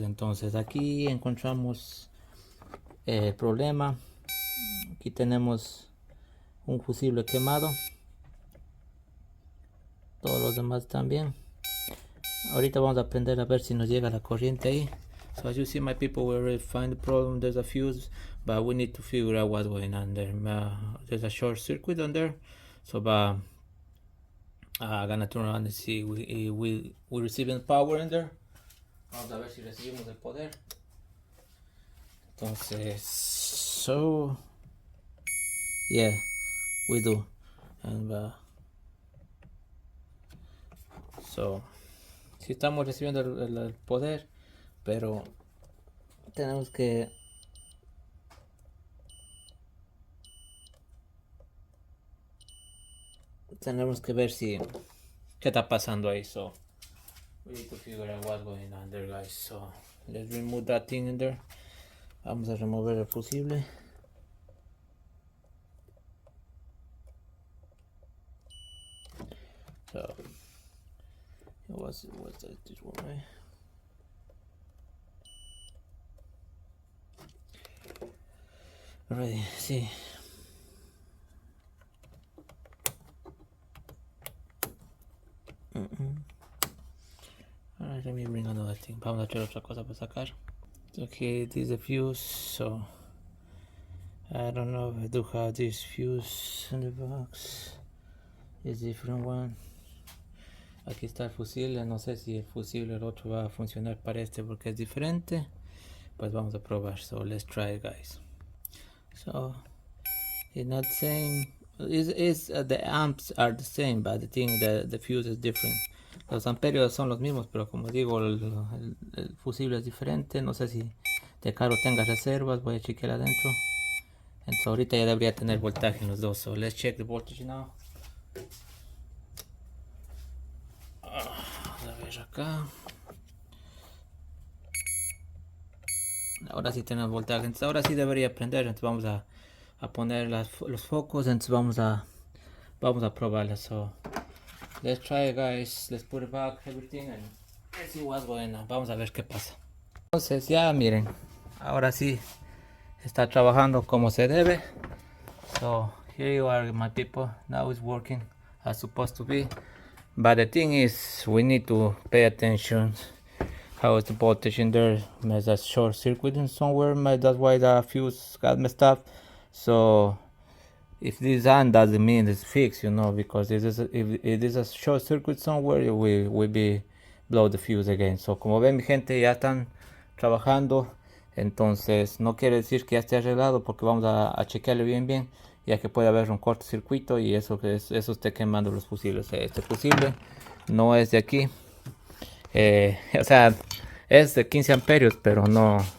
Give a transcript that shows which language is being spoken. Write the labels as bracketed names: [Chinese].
[Spanish] Entonces aquí encontramos el problema. Aquí tenemos un fusible quemado. Todos los demás están bien. Ahorita vamos a aprender a ver si nos llega la corriente ahí. [English] So as you see, my people, we already find the problem. There's a fuse, but we need to figure out what's going on there. There's a short circuit on there. So I'm gonna turn around and see we receiving power in there. [Spanish] Vamos a ver si recibimos el poder. Entonces, [English] so yeah, we do. And so [Spanish] si estamos recibiendo el poder, pero tenemos que ver si qué está pasando ahí. [English] So we need to figure out what's going on there, guys. So let's remove that thing in there. [Spanish] Vamos a remover el fusible. [English] So what's this one, right? Alright, see. Alright, let me bring another thing. [Spanish] Vamos a hacer otra cosa para sacar. [English] Okay, this is the fuse, so I don't know if I do have this fuse in the box. It's different one. [Spanish] Aquí está el fusible, no sé si el fusible el otro va a funcionar para este porque es diferente. Pues vamos a probar. [English] So let's try it, guys. So it's not the same. The amps are the same, but the thing the fuse is different. [Spanish] Los amperios son los mismos, pero como digo, el fusible es diferente. No sé si de carro tenga reservas. Voy a chequear adentro. Entonces ahorita ya debería tener voltaje en los dos. [English] So let's check the voltage now. [Spanish] A ver acá. Ahora sí tenemos voltaje. Entonces ahora sí debería prender. Entonces vamos a poner los focos. Entonces vamos a probarla. [English] So let's try it, guys. Let's put it back, everything, and let's see what's going on. [Spanish] Vamos a ver qué pasa. Entonces ya miren, ahora sí está trabajando como se debe. [English] So here you are, my people. Now it's working as supposed to be. But the thing is, we need to pay attention. How is the voltage in there? There's a short circuit in somewhere. That's why the fuse got messed up. So if this on doesn't mean it's fixed, you know, because if it is a short circuit somewhere, we be blow the fuse again. [Spanish] So como ven, mi gente, ya están trabajando. Entonces no quiere decir que ya esté arreglado, porque vamos a chequearle bien, ya que puede haber un cortocircuito y eso esté quemando los fusibles. Este fusible no es de aquí. O sea, es de 15 amperios, pero no.